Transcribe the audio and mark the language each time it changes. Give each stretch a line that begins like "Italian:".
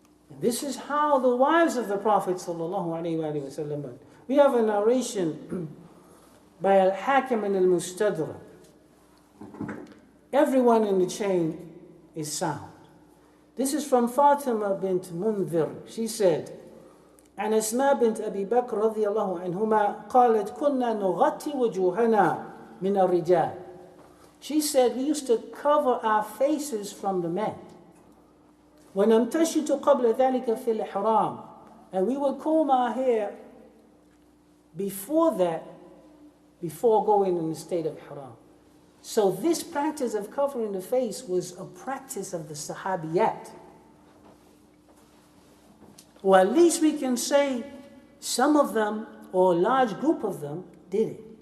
English: And this is how the wives of the Prophet ﷺ went. We have a narration by Al-Hakim and Al-Mustadrak. Everyone in the chain is sound. This is from Fatima bint Mundhir. She said,
Arabic: عن أسماء بنت أبي بكر رضي الله عنهما قالت كنا نغطي وجوهنا من الرجال.
English: She said we used to cover our faces from the men.
Arabic: ونمتشط قبل ذلك في الإحرام.
English: And we would comb our hair before that, before going in the state of Ihram. So this practice of covering the face was a practice of the Sahabiyat. Or at least we can say some of them, or a large group of them, did it.